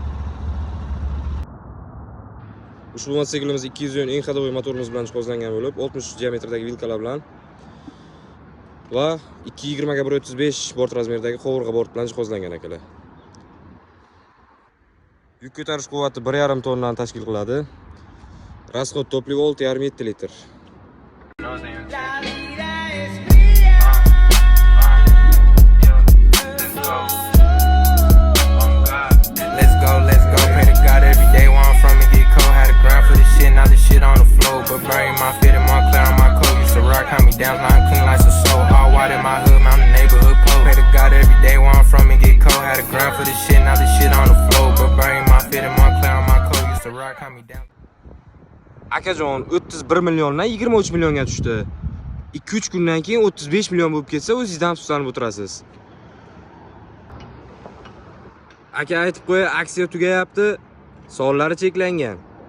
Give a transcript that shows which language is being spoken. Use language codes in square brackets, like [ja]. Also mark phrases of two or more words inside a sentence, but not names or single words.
[uz] Ushbu mototsiklimiz 200 yon eng ходовой motorimiz bilan jihozlangan bo'lib, 60 diametrdagi vilkalar bilan va 220 ga 135 bort razmerdagi qovurg'a bort bilan jihozlangan akalar. Yuk ko'tarish quvvati 1,5 tonnani tashkil qiladi. [ru] Расход топлива 6,5 litr. [en] Let's go, pray to God every day where I'm from and get cold. Had a grind for this shit, now the shit on the floor. But burning my fit and my clear on my coat. Used to rock, hand me down, now I'm clean like a soul. All white in my hood, man, I'm the neighborhood pole. Pray to God every day where I'm from and get cold. Had a grind for this shit, now the shit on the floor. But burning my fit and my clear on my coat. Used to rock, hand me down. [uz] Akajon 31 milliondan 23 millionga tushdi. 2-3 kundan keyin 35 million bo'lib ketsa, o'zingizdan afsuslanib o'tirasiz. Aka aytib qo'y, aksiya tugayapti, sonlari cheklangan.